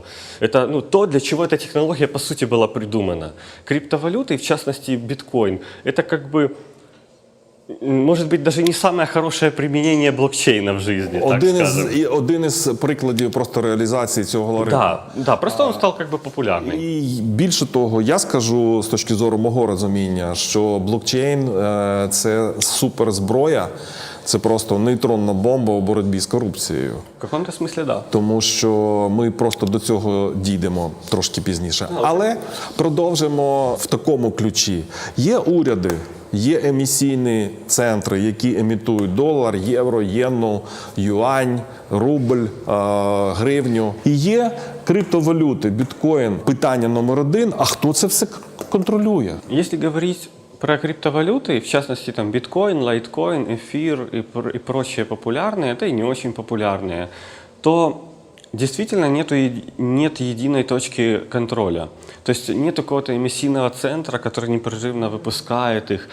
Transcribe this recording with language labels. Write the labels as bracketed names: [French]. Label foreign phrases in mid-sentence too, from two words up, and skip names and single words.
[Russian] Это то, для чего эта технология по сути была придумана. Криптовалюты, в частности биткоин, это как бы может быть, даже не самое хорошее применение блокчейна в жизни, так скажем. [Ukrainian] Один із прикладів просто реалізації цього алгоритму. [Russian] Да, просто он стал как бы популярным. [Ukrainian] І більше того, я скажу з точки зору мого розуміння, що блокчейн – це суперзброя, це просто нейтронна бомба у боротьбі з корупцією. [Russian] В каком-то смысле, да. [Ukrainian] Тому що ми просто до цього дійдемо трошки пізніше. Але продовжимо в такому ключі. Є уряди, є емісійні центри, які емітують долар, євро, єну, юань, рубль, гривню. І є криптовалюти, біткоін. Питання номер один, а хто це все контролює? [Russian] Если говорить про криптовалюты, в частности там биткоин, лайткоин, эфир и прочие популярные, это и не очень популярные, то действительно нет единой точки контроля. То есть нет какого-то эмиссийного центра, который непрерывно выпускает их.